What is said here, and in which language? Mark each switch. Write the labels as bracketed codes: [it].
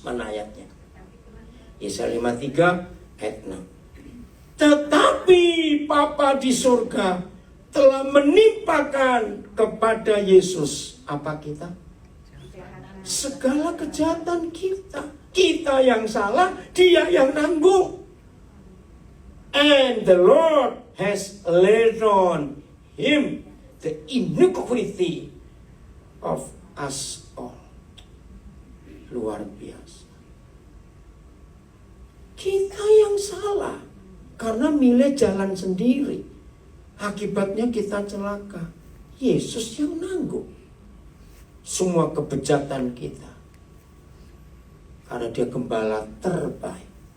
[id] Mana ayatnya? Yesaya 53 ayat 6. Tetapi Bapa di surga telah menimpakan kepada Yesus apa kita? Segala kejahatan kita. Kita yang salah, dia yang nanggung. [en] And the Lord has laid on him the iniquity of us all. [id] Luar biasa. Kita yang salah karena milih jalan sendiri. Akibatnya kita celaka. Yesus yang nanggung semua kebejatan kita. Karena dia gembala terbaik.